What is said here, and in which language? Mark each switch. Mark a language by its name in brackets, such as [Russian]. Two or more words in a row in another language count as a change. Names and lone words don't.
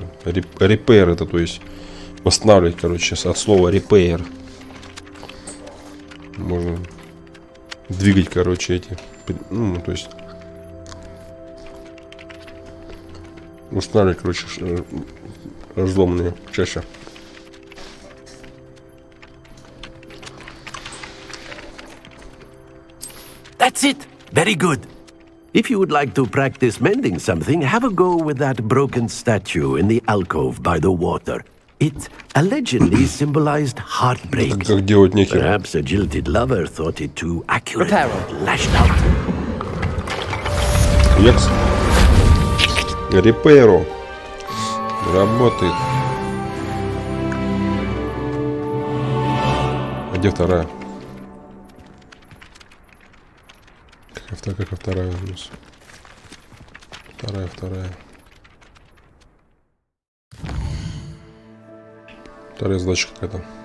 [Russian] Репейр это, то есть восстанавливать, короче, от слова репейр. Можно двигать, короче, эти, ну, то есть восстанавливать, короче, разломные чаще. [English] That's it. Very good. If you would like to practice mending something, have a go with that broken statue in the alcove by the water. It allegedly symbolized heartbreak. Perhaps a jilted lover thought it too accurate and lashed out. [Russian] Екс. Репейру. Работает. А где вторая? Как вторая у нас? Вторая. Вторая задача какая-то.